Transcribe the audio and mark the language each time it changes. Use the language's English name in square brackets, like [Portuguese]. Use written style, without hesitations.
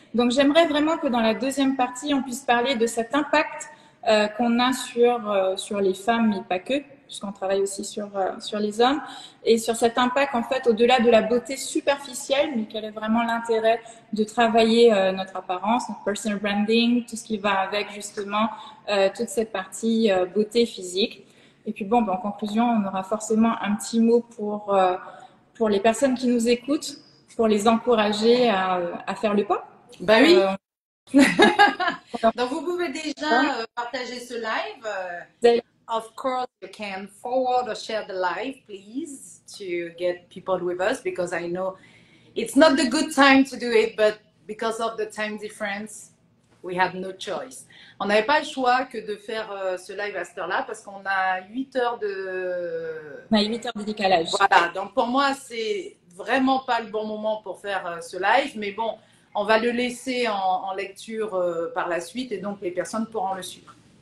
[French] Donc j'aimerais vraiment que dans la deuxième partie, on puisse parler de cet impact qu'on a sur les femmes, mais pas que, puisqu'on travaille aussi sur les hommes, et sur cet impact, en fait, au-delà de la beauté superficielle, mais quel est vraiment l'intérêt de travailler notre apparence, notre personal branding, tout ce qui va avec, justement, toute cette partie beauté physique. Et puis, bon, en conclusion, on aura forcément un petit mot pour les personnes qui nous écoutent, pour les encourager à faire le pas. Bah oui. Donc, vous pouvez déjà partager ce live. [English] Of course, you can forward or share the live, please, to get people with us, because I know it's not the good time to do it, but because of the time difference, we had no choice. [French] On n'avait pas le choix que de faire ce live à cette heure-là, parce qu'on a 8 heures de... On a 8 heures de décalage. Voilà, donc pour moi, c'est vraiment pas le bon moment pour faire ce live, mais bon, on va le laisser en lecture par la suite, et donc les personnes pourront le suivre.